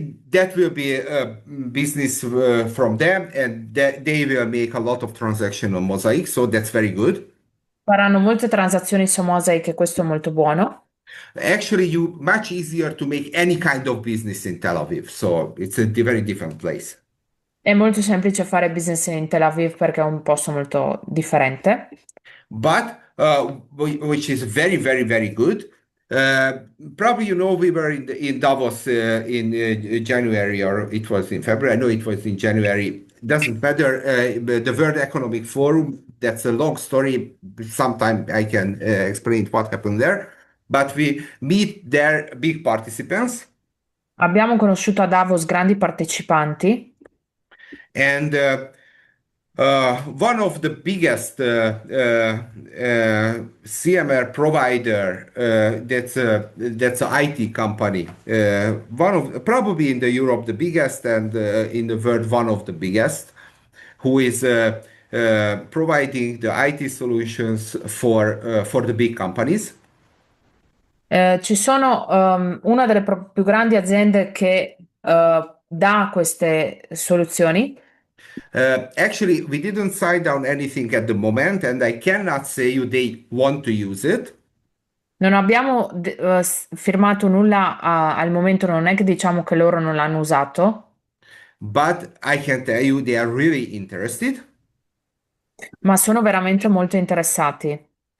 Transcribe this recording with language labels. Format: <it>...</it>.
<en>That will be business from them, and that they will make a lot of transaction on Mosaic, so that's very good.</en> <it>Faranno molte transazioni su Mosaic e questo è molto buono.</it> <en>Actually, you much easier to make any kind of business in Tel Aviv, so it's a very different place.</en> <it>È molto semplice fare business in Tel Aviv perché è un posto molto differente.</it> <en>But which is very, very, very good. Probably you know we were in Davos in January, or it was in February. I know it was in January. Doesn't matter. The World Economic Forum. That's a long story. Sometime I can explain what happened there. But we meet there big participants,</en> <it>Abbiamo conosciuto a Davos grandi partecipanti.</it> <en>and one of the biggest CMR provider that's an IT company. One of probably in the Europe the biggest, and in the world one of the biggest, who is providing the IT solutions for the big companies.</en> <it>Ci sono una delle più grandi aziende che dà queste soluzioni.</it> <en>Actually, we didn't sign down anything at the moment, and I cannot say you they want to use it.</en> <it>Non abbiamo firmato nulla al momento, non è che diciamo che loro non l'hanno usato,</it> <en>But I can tell you they are really interested.</en> <it>ma sono veramente molto interessati.</it>